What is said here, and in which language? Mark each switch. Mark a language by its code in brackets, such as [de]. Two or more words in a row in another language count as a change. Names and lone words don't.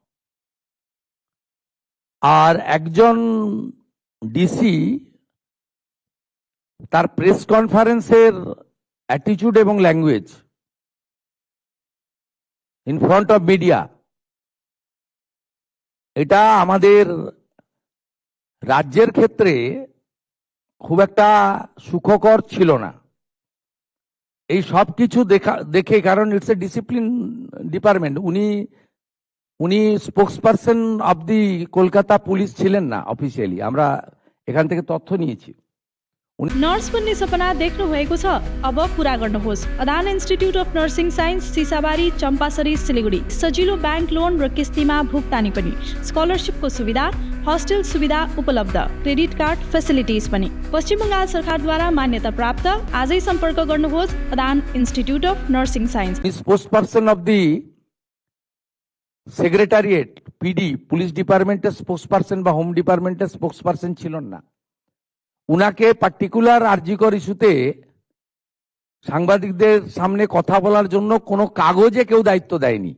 [bn] আর একজন ডিসি তার প্রেস কনফারেন্সের অ্যাটিটিউড এবং ল্যাঙ্গুয়েজ ইন ফ্রন্ট অফ মিডিয়া, এটা আমাদের রাজ্যের ক্ষেত্রে খুব একটা সুখকর ছিল না। এই সব কিছু দেখে, কারণ [en] it's a discipline department, [bn] উনি [en] spokesperson of the Kolkata Police [bn] ছিলেন না অফিসিয়ালি, আমরা এখান থেকে তথ্য নিয়েছি। [ne] नर्स बन्ने सपना देख्नु भएको छ? अब पूरा गर्नुहोस्। अदान इन्स्टिट्युट अफ नर्सिङ साइन्स, सिसाबारी, चम्पासरी, सिलिगुडी। सजिलो [en] bank loan [ne] र किस्तीमा भुक्तानी पनि, स्कलरसिपको सुविधा, हस्टेल सुविधा उपलब्ध, [en] credit card facilities [ne] पनि। पश्चिम बङ्गाल सरकारद्वारा मान्यता प्राप्त। आजै सम्पर्क गर्नुहोस् अदान इन्स्टिट्युट अफ नर्सिङ साइन्स। [en] spokesperson of the secretariat PD, [bn] পুলিশ ডিপার্টমেন্টের স্পোক্সপারসন বা হোম ডিপার্টমেন্টের স্পোক্সপারসন ছিলেন না। উনাকে পার্টিকুলার আরজিকর ইস্যুতে সাংবাদিকদের সামনে কথা বলার জন্য কোনো কাগজে কেউ দায়িত্ব দেয়নি।